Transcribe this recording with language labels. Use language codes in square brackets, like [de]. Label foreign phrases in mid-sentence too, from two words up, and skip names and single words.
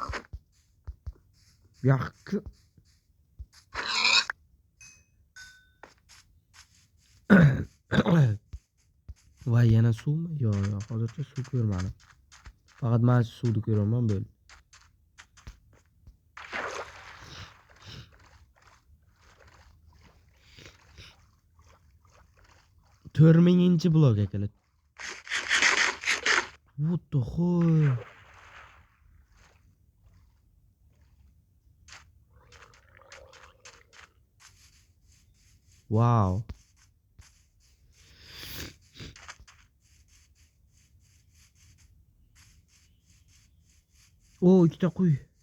[uz] Yaxshi. Voy, yana suvmi? Yo'q, hozircha suv ko'rmadim. Faqat men suvni ko'raman bo'ldi. To'rtinchi blok akalar. [en] What the hell? Wow. [uz] O, ikkita qo'y.